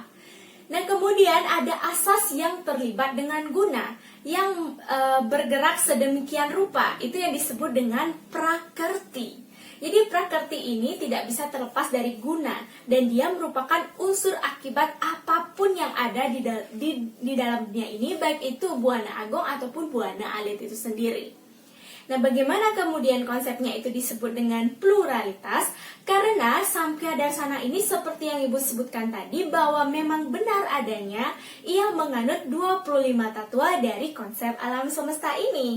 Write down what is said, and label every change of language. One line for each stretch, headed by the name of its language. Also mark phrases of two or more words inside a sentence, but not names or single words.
Indonesian: Nah, kemudian ada asas yang terlibat dengan guna yang bergerak sedemikian rupa, itu yang disebut dengan prakerti. Jadi prakerti ini tidak bisa terlepas dari guna dan dia merupakan unsur akibat apapun yang ada di dalam dunia ini, baik itu buana agung ataupun buana alit itu sendiri. Nah, bagaimana kemudian konsepnya itu disebut dengan pluralitas? Karena Samkhya Darsana ini seperti yang Ibu sebutkan tadi, bahwa memang benar adanya ia menganut 25 tattwa dari konsep alam semesta ini.